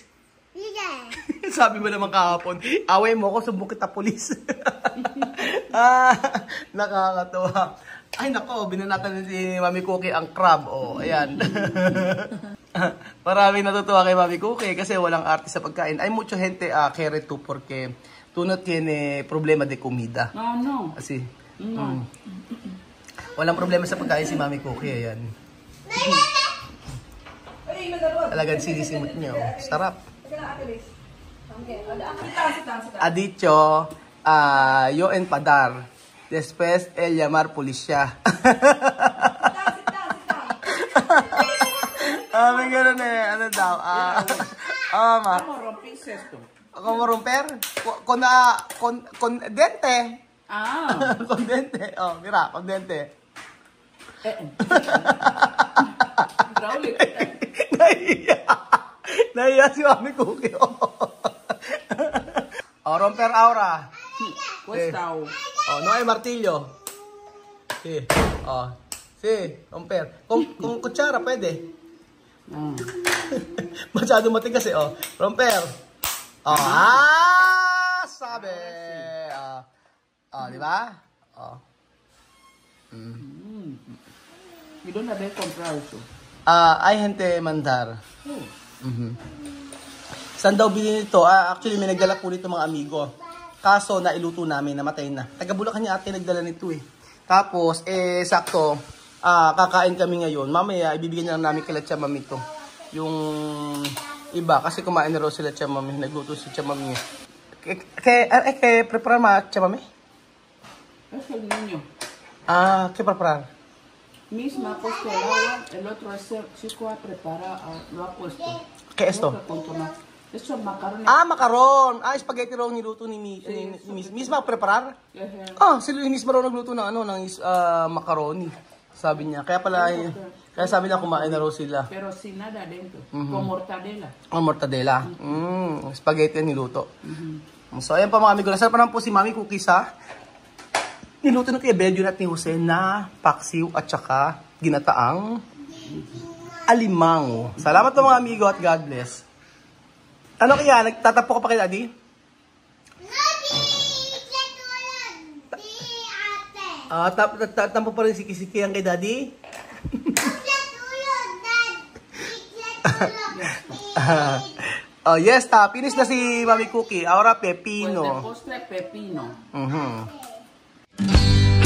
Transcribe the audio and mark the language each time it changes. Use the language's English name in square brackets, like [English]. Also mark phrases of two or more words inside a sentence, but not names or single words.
[Filipino] Sabi mo naman kahapon, away mo ako, sumbong kita polis. Nakakatawa. Ay nako, binanatan si Mami Cookie ang crab. Ayan. Maraming natutuwa kay Mami Cookie kasi walang arte sa pagkain. [Spanish] Hay mucha gente quiere tú porque tú no tiene problema de comida. No. Así. [Filipino] Walang problema sa pagkain si Mami Cookie. Ayan. Talagang sinisimot niyo. Sarap. [Spanish] Ha dicho, yo empadar. Después, el llamar polisya. [Filipino] May gano'n eh. Ano daw? [Spanish] ¿Cómo rompiste esto? ¿Cómo romper? Con dente. Con dente. Oh, mira, con dente. Raúl, [Filipino] Nahiya si Mami Cookie. [Spanish] Romper aura. Cuesta. No hay martillo. Sí. Sí. Sige, romper. [Filipino] Kung kutsara, pwede. Ah. Masyado matigas eh, oh. Romper. Sabi. Di ba? [Spanish] ¿Y dónde habéis comprado eso? Ay, gente mandar. [Filipino] Saan daw bilhin nito? Actually, may nagdala po nito mga amigo. Kaso, nailuto namin, namatay na. Taga-Bulacan niya ate nagdala nito eh. Tapos, sakto, kakain kami ngayon. Mamaya, ibibigyan na lang namin kila Tia Mami to. Yung iba, kasi kumain na raw sila Tia Mami. Nagluto si Tia Mami. [Spanish] Prepara ma Tia Mami? Es el niño. ¿Qué preparar? Misma ha puesto el agua, el otro ese chico lo ha puesto. ¿Qué es esto? Con tomate. Eso es macaroni. [Filipino] Macaron. Spaghetti raw niluto ni Misma preparar? Sila ni Misma raw nagluto ng macaroni. Sabi niya. Kaya pala, kaya sabi niya kumain na raw sila. [Spanish] Pero sin nada dentro. Con mortadela. Mortadela. [Filipino] Spaghetti niluto. So, ayan pa mga amigo. Nasaan pa naman po si Mami Cookies ha? Niluto na kay Benjo at ni Jose na paksiw at saka ginataang alimango. Salamat po mga amigo at [English] God bless. [Filipino] Ano kaya? Nagtatapo ka pa kay Daddy? Tampo pa rin si Kisiki ang kay Daddy? [English] Yes, finish [Filipino] na si Mami Cookie. [Spanish] Ahora pepino. Pues de postre pepino.